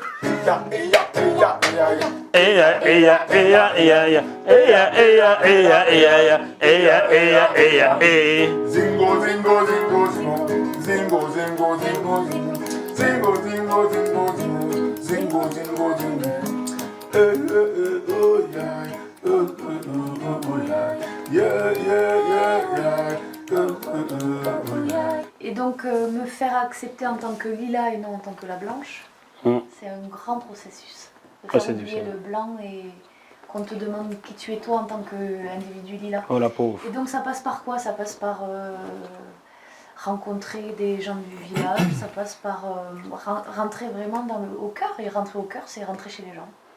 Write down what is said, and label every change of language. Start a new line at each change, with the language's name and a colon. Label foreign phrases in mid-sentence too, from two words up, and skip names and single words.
English: Zingo, zingo, zingo, zingo, zingo, zingo, zingo, zingo. Zingo, zingo, zingo, zingo, zingo, zingo, zingo. Oh yeah, oh yeah, yeah, yeah, yeah.
French: Et donc me faire accepter en tant que Lila et non en tant que la blanche, c'est un grand processus. De faire oublier le blanc et qu'on te demande qui tu es toi en tant qu'individu Lila. Oh la pauvre. Et donc ça passe par quoi? Ça passe par rencontrer des gens du village, ça passe par rentrer vraiment au cœur, et rentrer au cœur, c'est rentrer chez les gens.